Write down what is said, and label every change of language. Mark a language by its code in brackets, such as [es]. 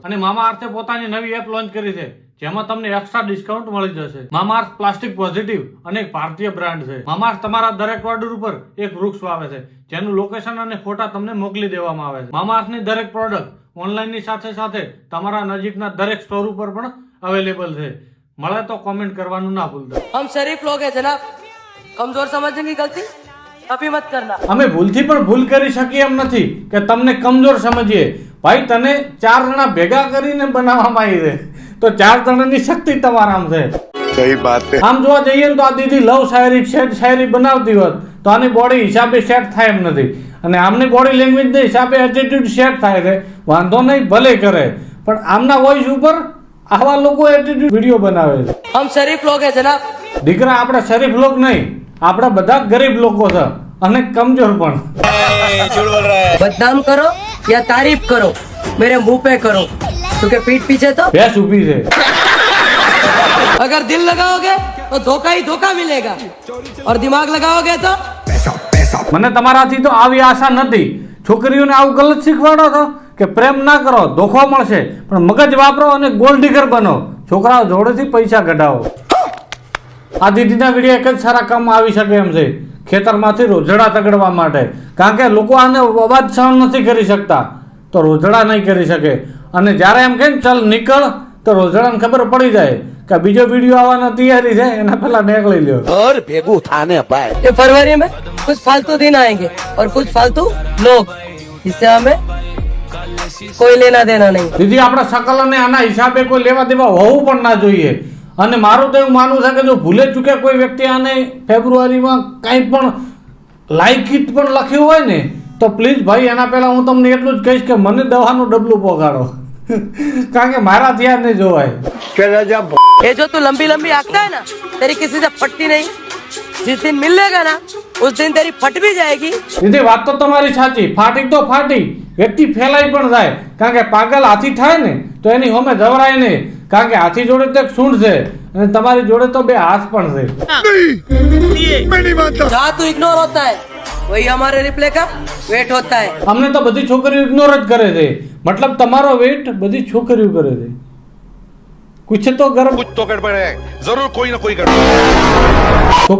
[gu] અને મામાઅર્થે પોતાની નવી એપ લોન્ચ કરી છે જેમાં તમને એક્સ્ટ્રા ડિસ્કાઉન્ટ મળી જશે. મામાઅર્થ પ્લાસ્ટિક પોઝિટિવ અને એક ભારતીય બ્રાન્ડ છે. મામાઅર્થ તમારા દરેક ઓર્ડર ઉપર એક વૃક્ષ વાવે છે જેનું લોકેશન અને ફોટા તમને મોકલી દેવામાં આવે છે. મામાઅર્થની દરેક પ્રોડક્ટ ઓનલાઈનની સાથે સાથે તમારા નજીકના દરેક સ્ટોર ઉપર પણ અવેલેબલ છે. મળે તો કોમેન્ટ કરવાનું ના ભૂલતા. [hi] हम शरीफ लोग हैं जनाब, कमजोर समझने की गलती कभी मत करना. [gu] અમે ભૂલથી પણ ભૂલ કરી શકીએ એમ નથી કે તમને કમજોર સમજીએ. ભાઈ તને 4 જણા ભેગા કરીને બનાવવામાં આવી છે તો 4 જણાની શક્તિ તમારામાં છે. [hi] सही बात है. [gu] આમ જોવા જઈએ ને તો આ દીદી લવ શાયરી શાયરી બનાવતી હોત તો આની બોડી હિસાબે સેટ થાય એમ નથી, અને આમની બોડી લેંગ્વેજ ના હિસાબે એટીટ્યુડ સેટ થાય છે. વાંધો નહીં, ભલે કરે, પણ આમના વોઇસ ઉપર આવા લોકો એટીટ્યુડ વિડીયો બનાવે છે. [hi] हम शरीफ लोग हैं जनाब. [gu] દીકરા આપણે શરીફ લોક નહીં, આપણે બધા ગરીબ લોકો છે અને કમજોર પણ. [hi] बदनाम करो या तारीफ करो, मेरे मुंह पे करो, क्योंकि पीठ पीछे तो [gu] ભેંસ ઊભી છે. [hi] अगर दिल लगाओगे तो धोखा ही धोखा मिलेगा, और दिमाग लगाओगे तो [gu] મને તમારાથી તો આવી આશા નથી. છોકરીઓને આવું ગલત શીખવાડો છો કે પ્રેમ ના કરો, ધોખો મળશે, પણ મગજ વાપરો અને ગોલ્ડ ડિગર બનો. છોકરાઓ જોડેથી પૈસા કઢાવો. આ દીદીના વિડીયો એક જ સારા કામમાં આવી શકે એમ છે, ખેતરમાંથી રોજડા તગડવા માટે. કારણ કે લોકો આને અવાજ સહન નથી કરી શકતા તો રોજડા નહીં કરી શકે, અને જ્યારે એમ કહે ને ચાલ નીકળ તો રોજડાને ખબર પડી જાય કે બીજો વિડીયો આવવાનો તૈયારી છે, એના પહેલા નીકળી લ્યો. [hi] ये फरवरी में कुछ फालतू दिन आएंगे और कुछ फालतू लोग, जिससे हमें कोई लेना देना नहीं. [gu] દીદી આપણા શકલ અને આના હિસાબે કોઈ લેવા દેવા હોવું પણ ના જોઈએ. અને મારું તો એવું માનવું છે કે જો ભૂલે ચૂકે કોઈ વ્યક્તિ આને ફેબ્રુઆરીમાં કંઈ પણ લાયકીત પણ લખ્યું હોય ને તો પ્લીઝ ભાઈ એના પહેલા હું તમને એટલું જ કહીશ કે મને દવાનું ડબલું પગાડો. કારણ કે મારા ધ્યાન નહીં જોવાય. [hi] ये जो तू लंबी लंबी आंकता है ना, तेरी किसी से फटती नहीं. जिस दिन मिल लेगा ना उस दिन तेरी फट भी जाएगी. [gu] દીદી વાત તો તમારી સાચી, ફાટી તો ફાટી, વ્યક્તિ ફેલાઈ પણ જાય. કારણ કે પાગલ હાથી થાય ને તો એની હોમે જવરાય નહીં. કારણ કે હાથી જોડે તો એક સૂંઢ છે અને તમારી જોડે તો 2 હાથ પણ છે. [hi] जहाँ तू इग्नोर होता है वही हमारे रिप्ले का वेट होता है. [gu] અમને તો બધી છોકરીઓ ઇગ્નોર જ કરે છે, મતલબ તમારો વેટ બધી છોકરીઓ કરે છે. [hi] કુછ તો ગરમ, कुछ तो गड़बड़ है, जरूर कोई ना कोई गड़बड़.